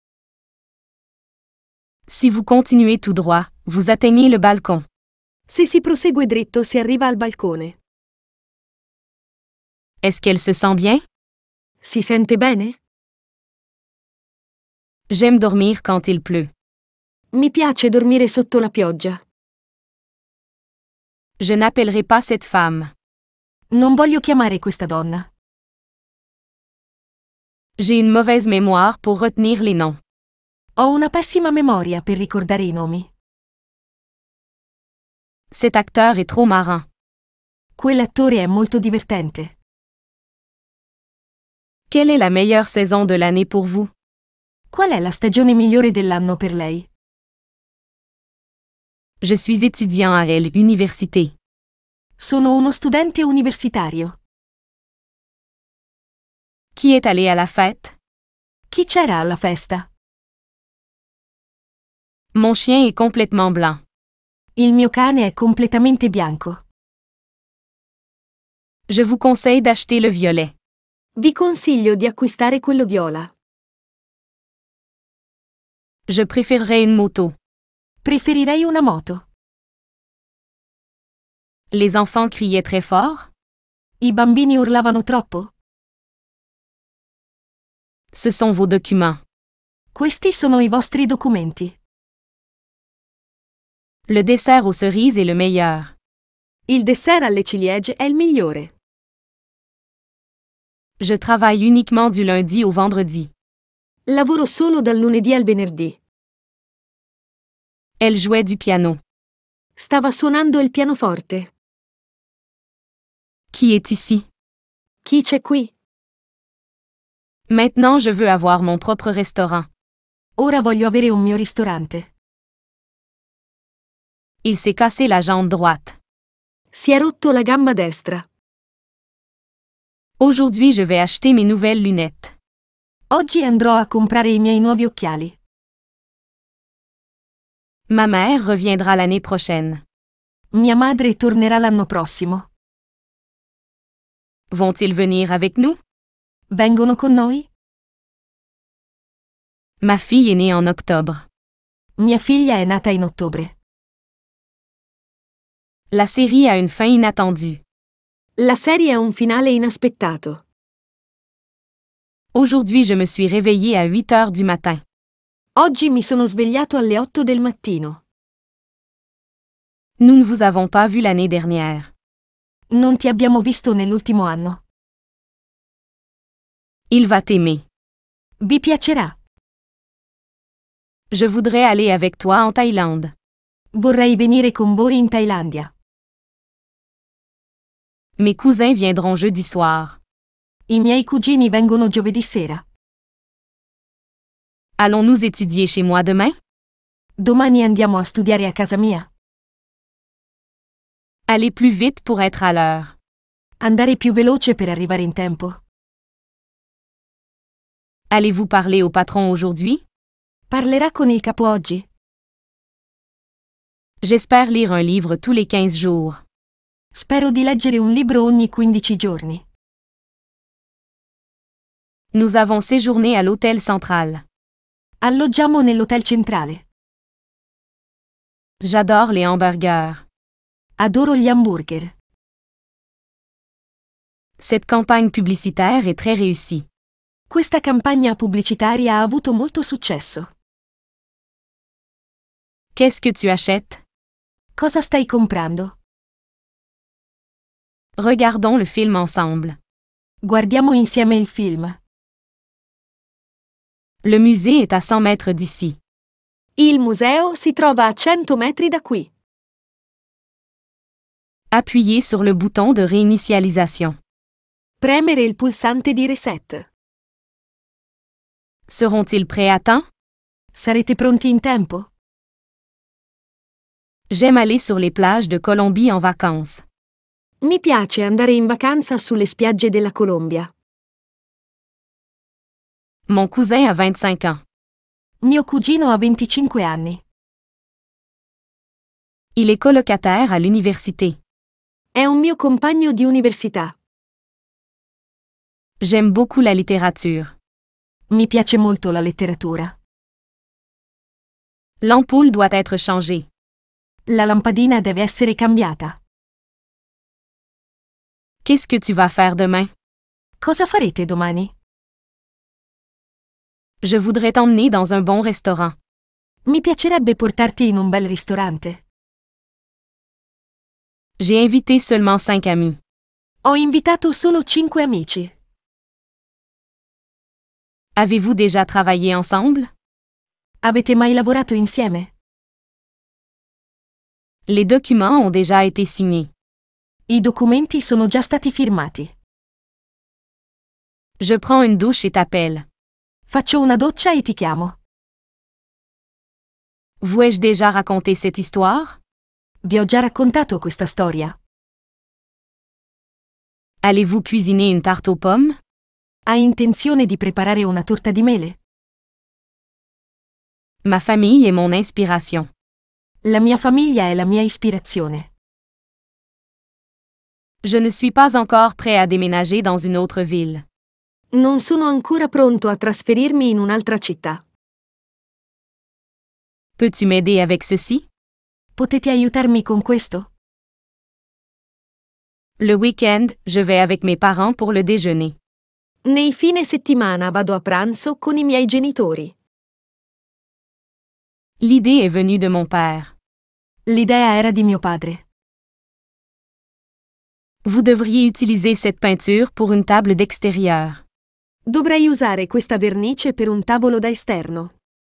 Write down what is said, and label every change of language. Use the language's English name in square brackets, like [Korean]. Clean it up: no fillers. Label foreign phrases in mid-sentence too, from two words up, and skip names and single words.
[French] Si vous continuez tout droit, vous atteignez le balcon. [Italian] Se si prosegue dritto si arriva al balcone. [French] Est-ce qu'elle se sent bien? [Italian] Si sente bene? [French] J'aime dormir quand il pleut. [Italian] Mi piace dormire sotto la pioggia. [French] Je n'appellerai pas cette femme. [Italian] Non voglio chiamare questa donna. [French] J'ai une mauvaise mémoire pour retenir les noms. [Italian] Ho una pessima memoria per ricordare i nomi. [French] Cet acteur est trop marrant. [Italian] Quell'attore è molto divertente. [French] Quelle est la meilleure saison de l'année pour vous? [Italian] Qual è la stagione migliore dell'anno per lei? [French] Je suis étudiant à l'université. [Italian] Sono uno studente universitario. [French] Qui est allé à la fête? [Italian] Chi c'era alla festa? [French] Mon chien est complètement blanc. [Italian] Il mio cane è completamente bianco. [French] Je vous conseille d'acheter le violet. [Italian] Vi consiglio di acquistare quello viola. [French] Je préférerais une moto. [Italian] Preferirei una moto. [French] Les enfants criaient très fort? [Italian] I bambini urlavano troppo? [French] Ce sont vos documents. [Italian] Questi sono i vostri documenti. [French] Le dessert aux cerises est le meilleur. [Italian] Il dessert alle ciliegie è il migliore. [French] Je travaille uniquement du lundi au vendredi. [Italian] Lavoro solo dal lunedì al venerdì. [French] Elle jouait du piano. [Italian] Stava suonando il pianoforte. [French] Qui est ici? [Italian] Chi c'è qui? [French] Maintenant je veux avoir mon propre restaurant. [Italian] Ora voglio avere un mio ristorante. [French] Il s'est cassé la jambe droite. [Italian] Si è rotto la gamba destra. [French] Aujourd'hui je vais acheter mes nouvelles lunettes. [Italian] Oggi andrò a comprare i miei nuovi occhiali. [French] Ma mère reviendra l'année prochaine. [Italian] Mia madre tornerà l'anno prossimo. [French] Vont-ils venir avec nous? [Italian] Vengono con noi? [French] Ma fille est née en octobre. [Italian] Mia figlia è nata in ottobre. [French] La série a une fin inattendue. [Italian] La serie ha un finale inaspettato. [French] Aujourd'hui je me suis réveillée à 8 heures du matin. [Italian] Oggi mi sono svegliato alle 8 del mattino. [French] Nous ne vous avons pas vu l'année dernière. [Italian] Non ti abbiamo visto nell'ultimo anno. [French] Il va t'aimer. [Italian] Vi piacerà. [French] Je voudrais aller avec toi en Thaïlande. [Italian] Vorrei venire con voi in Thailandia. [French] Mes cousins viendront jeudi soir. [Italian] I miei cugini vengono giovedì sera. [French] Allons-nous étudier chez moi demain? [Italian] Domani andiamo a studiare a casa mia. [French] Allez plus vite pour être à l'heure. [Italian] Andare più veloce per arrivare in tempo. [French] Allez-vous parler au patron aujourd'hui? [Italian] Parlerà con il capo oggi? [French] J'espère lire un livre tous les 15 jours. [Italian] Spero di leggere un libro ogni 15 giorni. [French] Nous avons séjourné à l'hôtel central. [Italian] Alloggiamo nell'hotel centrale. [French] J'adore les hamburgers. [Italian] Adoro gli hamburger. [French] Cette campagne publicitaire est très réussie. [Italian] Questa campagna pubblicitaria ha avuto molto successo. [French] Qu'est-ce que tu achètes? [Italian] Cosa stai comprando? [French] Regardons le film ensemble. [Italian] Guardiamo insieme il film. [French] Le musée est à 100 mètres d'ici. [Italian] Il museo si trova a 100 metri da qui. [French] Appuyez sur le bouton de réinitialisation. [Italian] Premere il pulsante di reset. [French] Seront-ils prêts à temps? [Italian] Sarete pronti in tempo? [French] J'aime aller sur les plages de Colombie en vacances. [Italian] Mi piace andare in vacanza sulle spiagge della Colombia. [French] Mon cousin a 25 ans. [Italian] Mio cugino ha 25 anni. [French] Il est colocataire à l'université. [Italian] È un mio compagno di università. [French] J'aime beaucoup la littérature. [Italian] Mi piace molto la letteratura. [French] L'ampoule doit être changée. [Italian] La lampadina deve essere cambiata. [French] Qu'est-ce que tu vas faire demain? [Italian] Cosa farete domani? [French] Je voudrais t'emmener dans un bon restaurant. [Italian] Mi piacerebbe portarti in un bel ristorante. [French] J'ai invité seulement 5 amis. [Italian] Ho invitato solo 5 amici. [French] Avez-vous déjà travaillé ensemble? [Italian] Avete mai lavorato insieme? [French] Les documents ont déjà été signés. [Italian] I documenti sono già stati firmati. [French] Je prends une douche et t'appelle. [Italian] Faccio una doccia e ti chiamo. [French] Vous ai-je déjà raconté cette histoire? [Italian] Vi ho già raccontato questa storia. [French] Allez-vous cuisiner une tarte aux pommes? [Italian] Hai intenzione di preparare una torta di mele? [French] Ma famille est mon inspiration. [Italian] La mia famiglia è la mia ispirazione. [French] Je ne suis pas encore prêt à déménager dans une autre ville. [Italian] Non sono ancora pronto a trasferirmi in un'altra città. [French] Peux-tu m'aider avec ceci? [Italian] Potete aiutarmi con questo? [French] Le week-end, je vais avec mes parents pour le déjeuner. [Italian] Nei fine settimana vado a pranzo con i miei genitori. [French] L'idée est venue de mon père. [Italian] L'idea era di mio padre. [French] Vous devriez utiliser cette peinture pour une table d'extérieur. [Italian] Dovrei usare questa vernice per un tavolo da esterno.